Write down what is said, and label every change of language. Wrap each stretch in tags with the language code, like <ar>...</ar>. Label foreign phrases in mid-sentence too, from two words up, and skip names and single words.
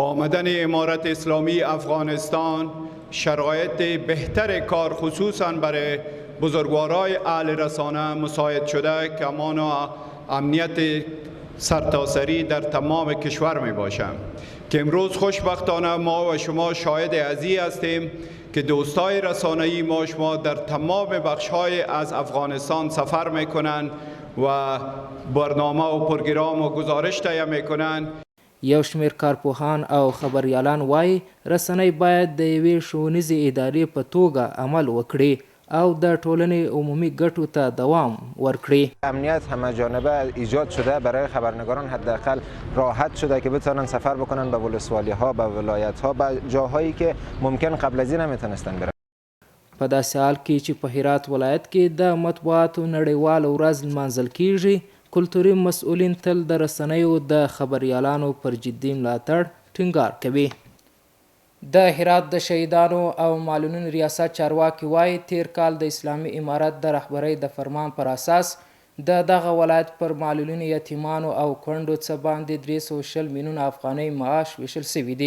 <fa>آمدن امارت اسلامی افغانستان شرایط بهتر کار خصوصا برای بزرگوارای اهل رسانه مساعد شده که امان و امنیت سرتاسری در تمام کشور می باشم که امروز خوشبختانه ما و شما شاهد ازی هستیم که دوستای رسانه‌ای ما شما در تمام بخش‌های از افغانستان سفر می‌کنند و برنامه و پروگرام و گزارش تهیه می‌کنند.</fa> <ps>یو شمیر کارپوهان او خبریالان وایي رسنۍ باید د یوې ښوونیزې ادارې په توګه عمل وکړي او د ټولنې عمومي ګټو ته دوام ورکړي.</ps> <fa>امنیت همه جانبه ایجاد شده، برای خبرنگاران حداقل راحت شده که بتونن سفر بکنن به ولسوالی‌ها، به ولایت‌ها، به جاهایی که ممکن قبل از این نمیتونستن برن.</fa> <ps>په داسې حال کې چې په هرات ولایت کې د مطبوعاتو نړیواله ورځ لمانځل کیږي، کلتوري مسؤلین تل د رسنیو د خبریالانو پر جدي ملاتړ ټینګار کوي. د هرات د شهیدانو او معلولینو ریاست چارواکي وایي تیر کال د اسلامي امارت د رهبرۍ د فرمان پر اساس د دغه ولایت پر معلولینو، یتیمانو او کونډو څه باندې 320 میلیونه افغانۍ معاش ویشل شوي دي.</ps>